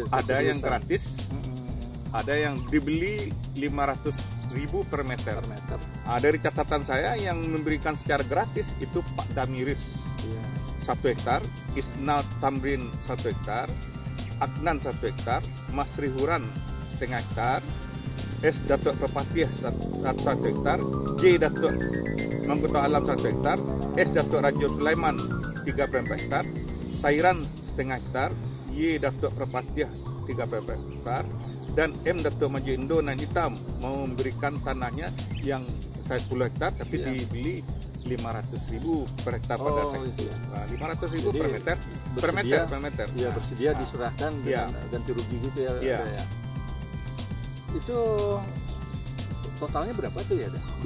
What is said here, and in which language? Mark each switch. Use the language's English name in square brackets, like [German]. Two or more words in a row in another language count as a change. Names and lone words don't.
[Indonesian] ada yang gratis, ada yang dibeli 500.000 per meter. Dari catatan saya yang memberikan secara gratis itu Pak Damiris 1 hektar, Isnal Tamrin 1 hektar, Adnan 1 hektar, Mas Rihuran setengah hektar, S Datuk Perpatiah 1 hektar, J Datuk Mangkuto Alam 1 hektar, S Datuk Rajo Sulaiman 3,4 hektar, Sairan setengah hektar, Y Datuk Perpatiah 3,4 hektar, dan M Datuk Maju Indo Nan Hitam mau memberikan tanahnya yang saya 10 hektar tapi dibeli 500.000 per hektar pada saat itu. 500.000 per meter. Ya, bersedia diserahkan dengan ganti rugi gitu ya. Ya. Itu totalnya berapa tuh ya?